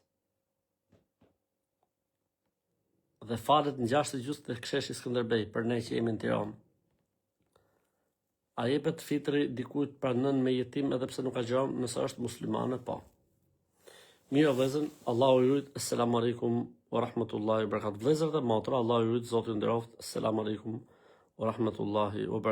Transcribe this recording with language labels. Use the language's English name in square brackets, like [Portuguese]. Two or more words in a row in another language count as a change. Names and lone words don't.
[Albanian] Dhe falet në 6:30 të Ksheshi Skënderbej, për ne që jemi në Tiranë. A jepet fitri dikujt pra nën me jetim edhe pse nuk ka gjëram, nëse është muslimane, po. Mirë vëllezër, Allahu ju lut, [Arabic] السلام عليكم ورحمة الله وبركاته. [Albanian] Vëllezër dhe motra, Allahu ju lut, Zoti ju nderoft, [Arabic] السلام عليكم ورحمة الله وبركاته.